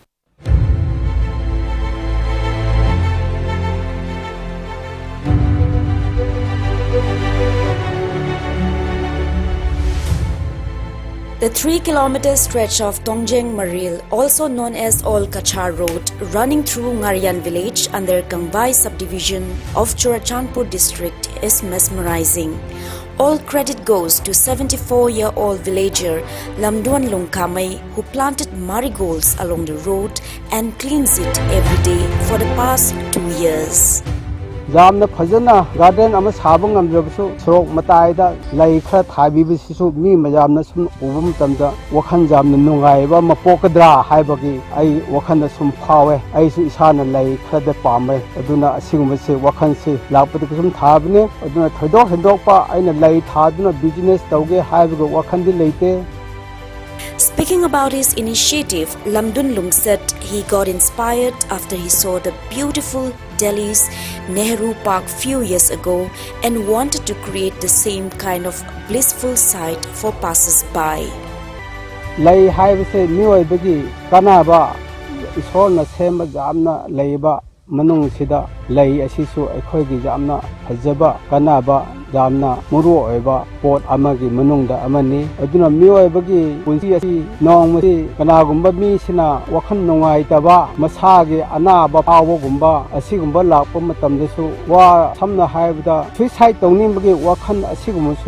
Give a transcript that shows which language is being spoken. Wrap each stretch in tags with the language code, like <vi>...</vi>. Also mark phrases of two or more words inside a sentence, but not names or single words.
<en>The 3-kilometer stretch of Tongjeng Maril, also known as Ol Kachar Road, running through Ngarian village under Kangbai subdivision of Churachandpur district is mesmerizing. All credit goes to 74-year-old villager Lamduan Lungkamay, who planted marigolds along the road and cleans it every day for the past 2 years.</en> <mni>ꯌꯥꯝꯅ ꯐꯖꯅ ꯒꯥꯔꯗꯦꯟ ꯑꯃ ꯁꯥꯕ ꯉꯝꯗ꯭ꯔꯕꯁꯨ ꯁꯣꯔꯣꯛ ꯃꯇꯥꯏꯗ ꯂꯩ ꯈꯔ ꯊꯥꯕꯤꯕꯁꯤꯁꯨ ꯃꯤ ꯃꯌꯥꯝꯅ ꯁꯨꯝ ꯎꯕ ꯃꯇꯝꯗ ꯋꯥꯈꯜ ꯌꯥꯝꯅ ꯅꯨꯡꯉꯥꯏꯕ ꯑꯃ ꯄꯣꯛꯀꯗ꯭ꯔꯥ ꯍꯥꯏꯕꯒꯤ ꯑꯩ ꯋꯥꯈꯜꯗ ꯁꯨꯝ ꯐꯥꯎꯋꯦ ꯑꯩꯁꯨ ꯏꯁꯥꯅ ꯂꯩ ꯈꯔꯗ ꯄꯥꯝꯃꯦ ꯑꯗꯨꯅ ꯑꯁꯤꯒꯨꯝꯕꯁꯤ ꯋꯥꯈꯜꯁꯤ ꯂꯥꯛꯄꯗꯒꯤ ꯁꯨꯝ ꯊꯥꯕꯅꯦ ꯑꯗꯨꯅ ꯊꯣꯏꯗꯣꯛ ꯍꯦꯟꯗꯣꯛꯄ ꯑꯩꯅ ꯂꯩ ꯊꯥꯗꯨꯅ ꯕꯤꯖꯤꯅꯦꯁ ꯇꯧꯒꯦ ꯍꯥꯏꯕꯒꯤ ꯋꯥꯈꯜꯗꯤ ꯂꯩꯇꯦ.</mni> <en>Speaking about his initiative, Lamdunlung said he got inspired after he saw the beautiful Delhi's Nehru Park few years ago and wanted to create the same kind of blissful sight for passers-by.</en> <mni>Lay haibase miyoibagi kanaba isorna sema jamna leiba manung sida lei asisu aikhoigi jamna fajaba kanaba jamna muru oiba pot amagi manungda amani aduna miyoibagi punsi asi nongmasi kanagumba mi sina wakhan nongai taba masagi anaba pawogumba asigumba lakpa matamdasu wa samna haibda suicide tawnimbagi wakhan asigumsu</mni>